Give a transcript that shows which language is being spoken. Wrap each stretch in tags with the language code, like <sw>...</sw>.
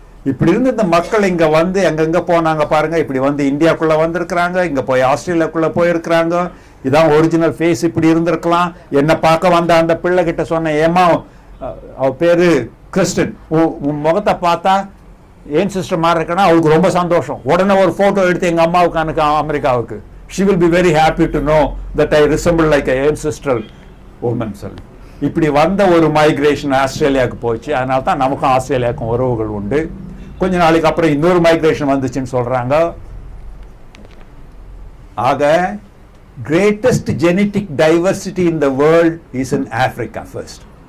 <ta>இப்படி இருந்து இந்த மக்கள் இங்க வந்து எங்கெங்க போனாங்க பாருங்க. இப்படி வந்து இந்தியாக்குள்ள வந்திருக்கிறாங்க, இங்க போய் ஆஸ்திரேலியாக்குள்ள போயிருக்கிறாங்க. இதான் ஒரிஜினல் ஃபேஸ். இப்படி இருந்திருக்கலாம். என்ன பார்க்க வந்த அந்த பிள்ளை கிட்ட சொன்ன, ஏமா அவ பேரு கிறிஸ்டன், உன் முகத்தை பார்த்தா ஏன் சிஸ்டர் மாதிரி இருக்கனா, அவளுக்கு ரொம்ப சந்தோஷம். உடனே ஒரு போட்டோ எடுத்து எங்க அம்மாவுக்கு அனுக்க அமெரிக்காவுக்கு.</ta> <en>she will be very happy to know that I resemble like a ancestral woman.</en> <ta>சொல்லி இப்படி வந்த ஒரு மைக்ரேஷன் ஆஸ்திரேலியாவுக்கு போச்சு. அதனால தான் நமக்கும் ஆஸ்திரேலியாவுக்கும் உறவுகள் உண்டு. கொஞ்ச நாளைக்கு அப்புறம் இன்னொரு மைக்ரேஷன் வந்துச்சுன்னு சொல்றாங்க. ஆக</ta> <en>greatest genetic diversity in the world is in Africa first.</en>